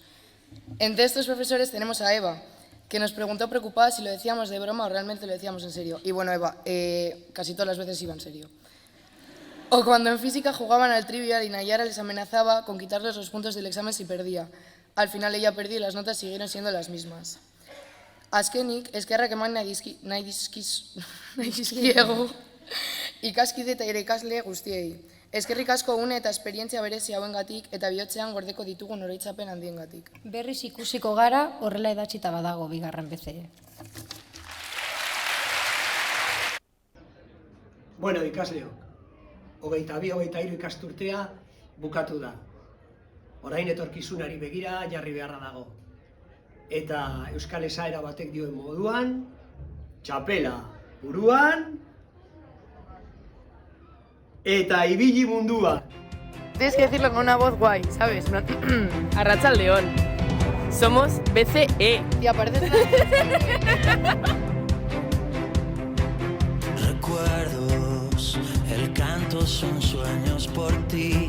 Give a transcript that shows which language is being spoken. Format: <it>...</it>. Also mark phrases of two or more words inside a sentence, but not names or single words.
<es>Entre estos profesores tenemos a Eva, que nos preguntó preocupada si lo decíamos de broma o realmente lo decíamos en serio. Y bueno, Eva, casi todas las veces iba en serio. O cuando en física jugaban al trivial y Nayara les amenazaba con quitarles los puntos del examen si perdía. Al final ella perdió y las notas siguieron siendo las mismas.</es> <eu>Azkenik, eskerrak eman nahi dizkiegu ikaskide eta irakasle guztiei. Eskerrik asko une eta esperientzia berezi hauengatik eta bihotzean gordeko ditugun oroitzapen handiengatik. Berriz ikusiko gara, horrela idatzita badago bigarren BCE. Bueno, ikasleok, 22-23 ikasturtea bukatu da. Orain etorkizunari begira jarri beharra dago. Eta euskal esaera batek dioen moduan, txapela buruan, eta ibili munduan.</eu> <es>Tienes que decirlo con una voz guay, ¿sabes? Arratsaldeon. Somos BCE. Y aparece Recuerdos, el canto son sueños por ti.</es>